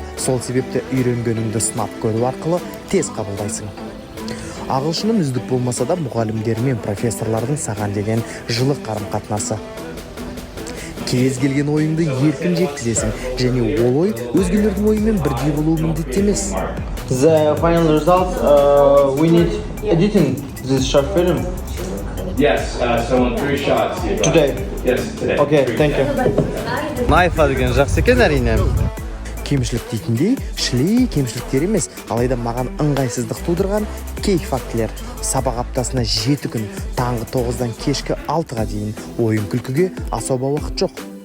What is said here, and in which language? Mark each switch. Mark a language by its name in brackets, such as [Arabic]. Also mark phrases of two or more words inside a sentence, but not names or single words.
[Kazakh] Сол себепті үйренгеніңді сынап көру арқылы тез қабылдайсың. Ағылшыным үздік болмаса да, мұғалімдер мен профессорлардың саған деген жылы қарым-қатынасы. Кез келген ойыңды еркін жеткізесің, және ол ой өзгелердің ойымен бірдей болуы міндетті емес. [English] The final result, we need editing this short film. Yes, so in 3 shots. Today? Yes, today. Okay, thank you. [Kazakh] Найфа деген жақсы екен әрине. Кемшілік дейтіндей, шілей кемшіліктер емес, алайда маған ыңғайсыздық тудырған кей фактілер. Сабақ аптасына 7 күн, таңғы 9-дан кешкі 6-ға дейін ойын күлкіге асаба уақыт жоқ.